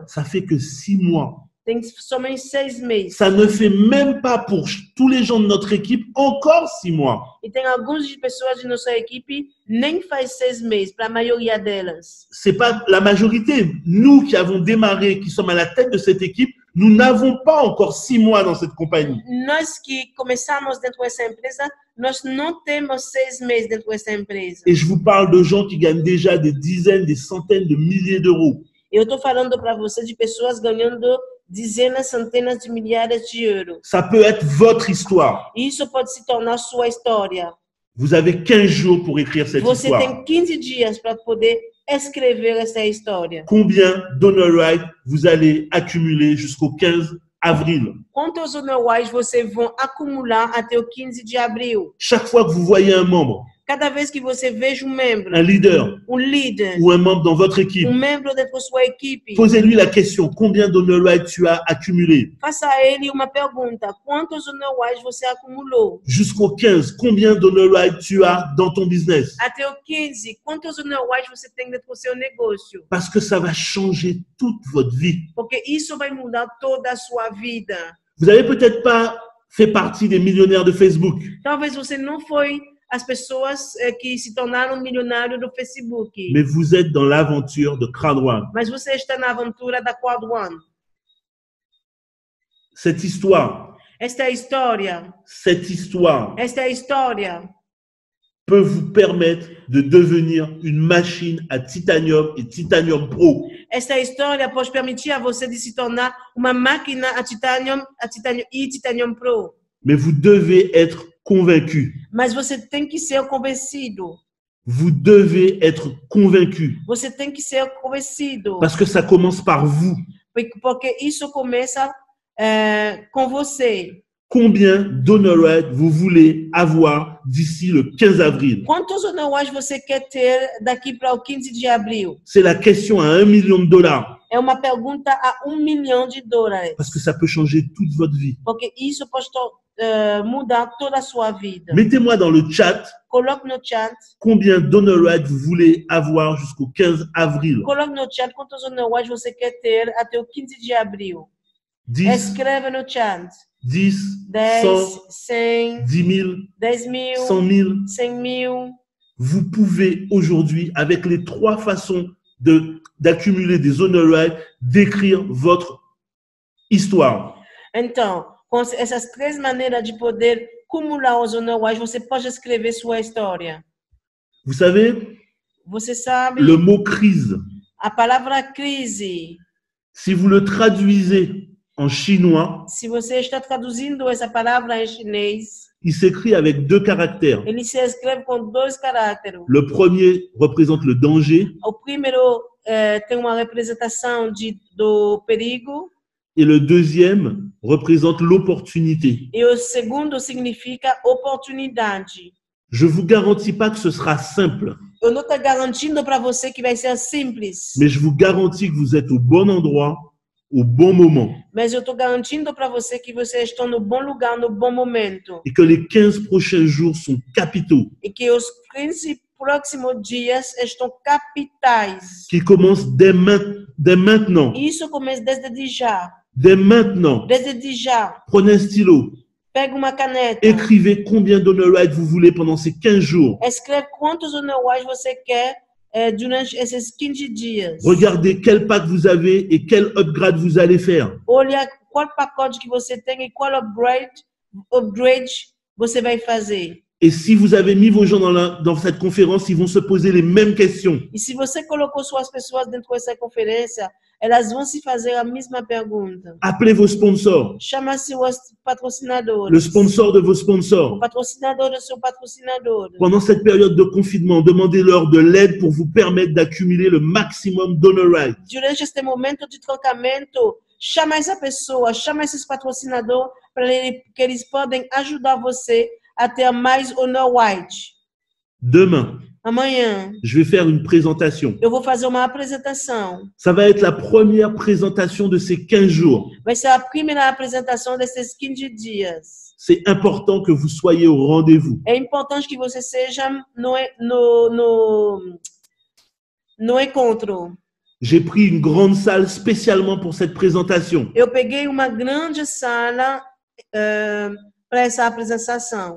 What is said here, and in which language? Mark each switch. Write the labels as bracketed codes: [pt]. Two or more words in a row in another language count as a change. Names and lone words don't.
[fr] Ça fait que 6 mois. [pt] Tem somente 6 meses. [fr] Ça ne fait même pas pour tous les gens de notre équipe encore 6 mois. [pt] E tem algumas de pessoas de nossa equipe nem faz 6 meses, para a maioria delas. [fr] C'est pas la majorité. Nous qui avons démarré, qui sommes à la tête de cette équipe, nous n'avons pas encore 6 mois dans cette compagnie. [pt] Nós que começamos dentro dessa empresa, nós não temos 6 meses dentro dessa empresa. [fr] Et je vous parle de gens qui gagnent déjà des dizaines, des centaines de milliers d'euros. [pt] Eu estou falando para você de pessoas ganhando dezenas, centenas de milhares de euros. [fr] Ça peut être votre histoire. [pt] E isso pode se tornar sua história. [fr] Vous avez 15 jours pour écrire cette [pt] Você [fr] histoire. [pt] tem 15 dias para poder escrever essa história. [fr] Combien d' [en] honor rights [fr] vous allez accumuler jusqu'au 15 avril? [pt] Quantos honorários você vão acumular até o 15 de abril? [fr] Chaque fois que vous voyez un membre, [pt] Cada vez que você veja um membro, [fr] un leader [pt] líder, [fr] ou un membre dans votre équipe, [pt] membro dentro da sua equipe, [fr] posez-lui la question, combien d' [en] honor rights [fr] tu as accumulé? [pt] faça a ele uma pergunta. Quantos honorários você acumulou? [fr] Jusqu'au 15, combien d' [en] honor rights [fr] tu as dans ton business? [pt] Até o 15, quantos honorários você tem dentro do seu negócio? [fr] Parce que ça va changer toute votre vie. [pt] Porque isso vai mudar toda a sua vida. [fr] Vous n'avez peut-être pas fait partie des millionnaires de Facebook, [pt] Talvez você não foi as pessoas que se tornaram milionários do Facebook. [fr] mais vous êtes dans l'aventure de Crowd One. [pt] Mas você está na aventura da Quad One. [fr] Cette histoire [pt] Esta é a história. Esta história [fr] peut vous permettre de devenir une machine à titanium et titanium pro. [pt] Esta história pode permitir a você de se tornar uma máquina a titanium e titanium pro. [fr] Mais vous devez être convaincu. [pt] Mas você tem que ser convencido. [fr] Vous devez être convaincu. [pt] Você tem que ser convencido. [fr] Parce que ça commence par vous. [pt] Porque isso começa com você. [fr] Combien d' [en] honor rights [fr] vous voulez avoir d'ici le 15 avril? [pt] Quantos honorários você quer ter daqui para o 15 de abril? [fr] C'est la question à $1 million. [pt] É uma pergunta a $1 milhão. [fr] Parce que ça peut changer toute votre vie. [pt] Porque isso pode mudar toda a sua vida. [fr] Mettez-moi dans le chat [pt] Coloque no chat. [fr] combien d' [en] honor rights [fr] vous voulez avoir jusqu'au 15 avril. [pt] Coloque no chat quantos honorários você quer ter até o 15 de abril. 10, Escreve no chat. 10, 10, 100, 100, 10 000, 10 mil, 100 000. 100 mil. [fr] Vous pouvez aujourd'hui, avec les 3 façons d'accumuler des [en] honor rights, [fr] d'écrire votre histoire. [pt] Então, com essas 3 maneiras de poder acumular os honorários, você pode escrever sua história. [fr] Vous savez, [pt] Você sabe, [fr] le mot crise, [pt] a palavra crise, [fr] si vous le traduisez en chinois, [pt] se você está traduzindo essa palavra em chinês, [fr] il s'écrit avec 2 caractères. [pt] ele se escreve com 2 caracteres. [fr] Le premier représente le danger [pt] O primeiro tem uma representação do perigo [fr] et le deuxième représente l'opportunité. [pt] e o segundo significa oportunidade. [fr] Je vous garantis pas que ce sera simple, [pt] Eu não estou garantindo para você que vai ser simples, [fr] mais je vous garantis que vous êtes au bon endroit, au bon moment, [pt] mas eu estou garantindo para você que você está no bom lugar, no bom momento, [fr] et que les 15 prochains jours sont capitaux, [pt] e que os 15 próximos dias estão capitais. [fr] qui commencent dès maintenant. [pt] Isso começa desde já. [fr] Dès maintenant, [pt] Desde já. [fr] prenez un stylo, [pt] Pega uma caneta. [fr] écrivez combien d' [en] honor rights [fr] vous voulez pendant ces 15 jours. [pt] Escreve quantos honorários você quer durante esses 15 dias. [fr] Regardez quel pack vous avez et quel upgrade vous allez faire. [pt] Olha qual pacote que você tem e qual upgrade você vai fazer. [fr] Et si vous avez mis vos gens dans cette conférence, ils vont se poser les mêmes questions. [pt] E se você colocou suas pessoas dentro dessa conferência, elas vão se fazer a mesma pergunta. [fr] Appelez vos sponsors, [pt] Chama seus patrocinadores. [fr] le sponsor de vos [pt] O [fr] sponsors. [pt] patrocinador do seu patrocinador. [fr] Pendant cette période de confinement, demandez-leur de l'aide pour vous permettre d'accumuler le maximum [en] donor rights. [pt] Durante este momento de trocamento, chama essa pessoa, chama esses patrocinadores para que eles podem ajudar você a ter mais [en] honor white. [fr] Demain, [pt] Amanhã, [fr] je vais faire une présentation. [pt] eu vou fazer uma apresentação. [fr] Ça va être la première présentation de ces 15 jours. [pt] Vai ser a primeira apresentação desses 15 dias. [fr] C'est important que vous soyez au rendez-vous. [pt] É importante que você seja no encontro. [fr] J'ai pris une grande salle spécialement pour cette présentation. [pt] Eu peguei uma grande sala para essa apresentação.